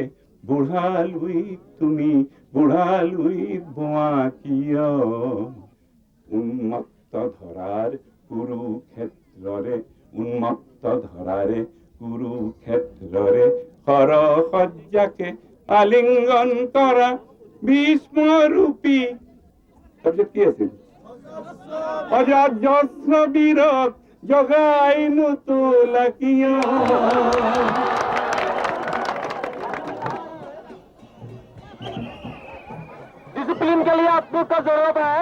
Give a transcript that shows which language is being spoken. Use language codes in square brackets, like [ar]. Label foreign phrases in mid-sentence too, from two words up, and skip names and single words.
[as] বুঢ়া লুইত তুমি বুঢ়া লুইত বোৱা কিয়, উন্মত্ত ধৰাৰ কুৰুক্ষেত্ৰৰে উন্মত্ত ধৰাৰে কুৰুক্ষেত্ৰৰে সৰসজ্জাকে আলিংগন কৰা ভীষ্মৰূপী, তাৰপিছত কি আছিল, অজস্ৰ বীৰক জগাই নোতোলা কিয়। [hi] डिसिप्लिन के लिए आप लोग का जरूरत है।